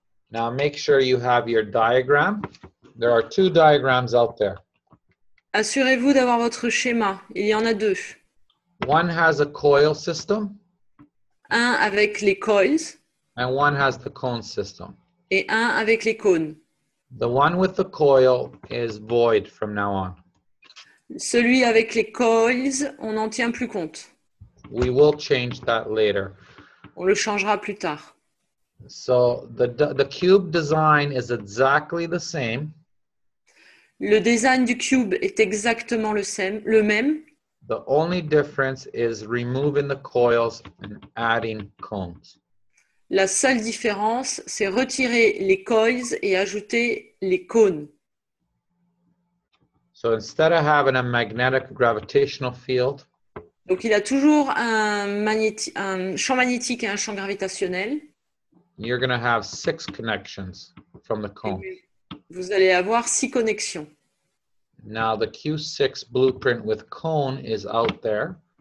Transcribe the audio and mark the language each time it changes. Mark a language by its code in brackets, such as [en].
[en] Now make sure you have your diagram. There are 2 diagrams out there. [fr] Assurez-vous d'avoir votre schéma. Il y en a 2. [en] One has a coil system. [fr] Un avec les coils [en] And one has the cone system. [fr] et un avec les cônes. [en] The one with the coil is void from now on. [fr] Celui avec les coils, on n'en tient plus compte. [en] We will change that later. [fr] On le changera plus tard. [en] So the cube design is exactly the same. [fr] Le design du cube est exactement le même. [en] The only difference is removing the coils and adding cones. [fr] La seule différence, c'est retirer les coils et ajouter les cônes. [en] So instead of having a magnetic gravitational field, [fr] Donc, il a toujours un champ magnétique et un champ gravitationnel. [en] you're going to have 6 connections from the cone. [fr] Vous allez avoir 6 connexions. [en] Now the Q6 blueprint with cone is out there.